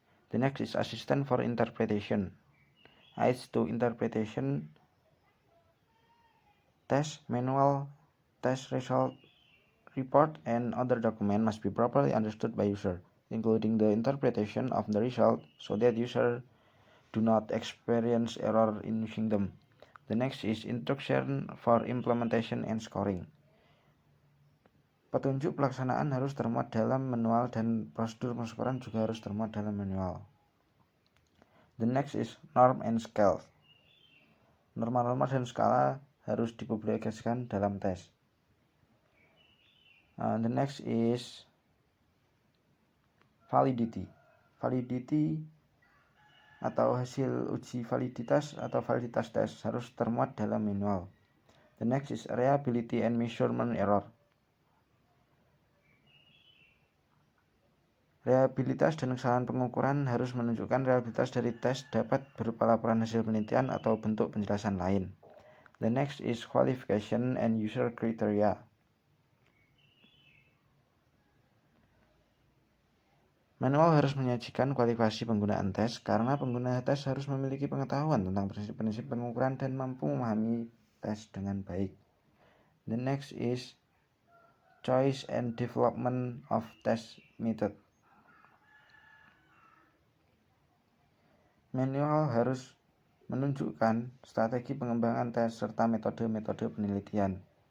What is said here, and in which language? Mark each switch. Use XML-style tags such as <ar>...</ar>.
<en>The next is assistant for interpretation. Aids to interpretation, test manual, test result report, and other document must be properly understood by user, including the interpretation of the result, so that user do not experience error in using them. The next is instruction for implementation and scoring.</en> <id>Petunjuk pelaksanaan harus termuat dalam manual dan prosedur penskoran juga harus termuat dalam manual.</id> <en>The next is norm and scale.</en> <id>Norma-norma dan skala harus dipublikasikan dalam tes.</id> <en>The next is validity.</en> <id>Validity atau hasil uji validitas atau validitas tes harus termuat dalam manual.</id> <en>The next is reliability and measurement error.</en> <id>Reliabilitas dan kesalahan pengukuran harus menunjukkan reliabilitas dari tes dapat berupa laporan hasil penelitian atau bentuk penjelasan lain.</id> <en>The next is qualification and user criteria.</en> <id>Manual harus menyajikan kualifikasi penggunaan tes karena pengguna tes harus memiliki pengetahuan tentang prinsip-prinsip pengukuran dan mampu memahami tes dengan baik.</id> <en>The next is choice and development of test method.</en> <id>Manual harus menunjukkan strategi pengembangan tes serta metode-metode penelitian.</id>